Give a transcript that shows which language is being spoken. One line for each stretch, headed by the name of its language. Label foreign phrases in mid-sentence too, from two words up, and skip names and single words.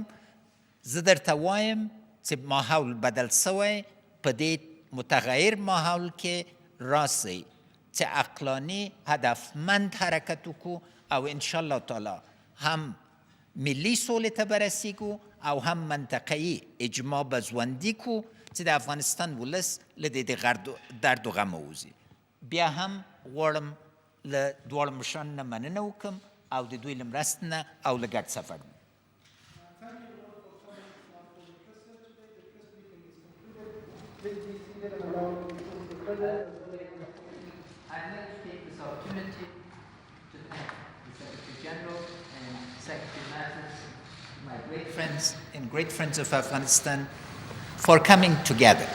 Pashto: زه درته وایم چې ماحول بدل سوی، په دې متغیر ماحول کې راسئ چې عقلاني هدفمند حرکت وکړو او
Arabic: انشاءالله تعالی
Pashto: هم ملي سولې ته به رسیږو او هم منطقه‌ایي اجماع به ژوندي کړو چې د افغانستان ولس له دې درد و غم ووځي. بیا هم غواړم له دواړو مشرانو نه مننه وکړم او د دوی له مرستې نه او له ګډ سفر نه.
English: I'd like to take this opportunity to thank the Secretary General and Secretary Mattis, my great friends and great friends of Afghanistan, for coming together.